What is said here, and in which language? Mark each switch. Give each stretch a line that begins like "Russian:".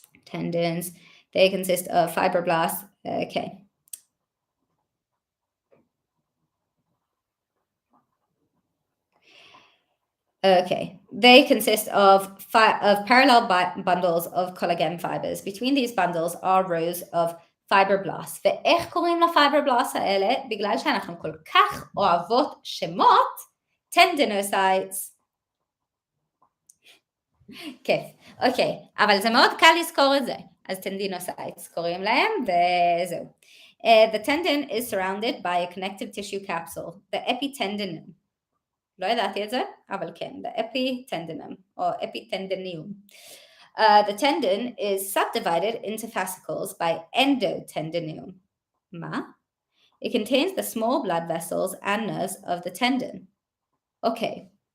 English: Tendons, they consist of fibroblasts, okay. Okay, they consist of parallel bundles of collagen fibers. Between these bundles are rows of fibroblasts.
Hebrew: ואיך קוראים לפיברבלאסט האלה? בגלל שאנחנו כל כך אוהבות שמות, tendinocytes. כיף, אוקיי, אבל זה מאוד קל לזכור את זה. אז tendinocytes קוראים להם, וזהו.
English: The tendon is surrounded by a connective tissue capsule, the epitendinum.
Hebrew: לא ידעתי את זה, אבל כן, the epitendinum, או epitendinium.
English: The tendon is subdivided into fascicles by endotendinium. מה? It contains the small blood vessels and nerves of the tendon. Okay.